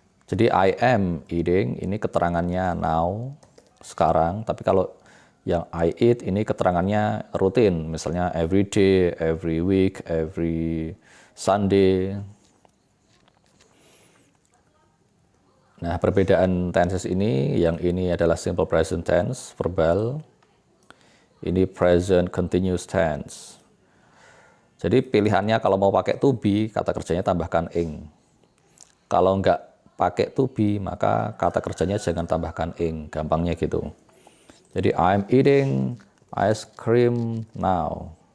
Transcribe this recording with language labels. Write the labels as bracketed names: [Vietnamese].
[English] Jadi I am eating [Indonesian] ini keterangannya [English] now, [Indonesian] sekarang, tapi kalau yang [English] I eat [Indonesian] ini keterangannya rutin, misalnya [English] every day, every week, every Sunday. [Indonesian] Nah, perbedaan tenses ini, yang ini adalah simple present tense, verbal. Ini present continuous tense. Jadi pilihannya kalau mau pakai to be, kata kerjanya tambahkan ing. Kalau enggak pakai to be, maka kata kerjanya jangan tambahkan ing, gampangnya gitu. [English] Jadi I'm eating ice cream now.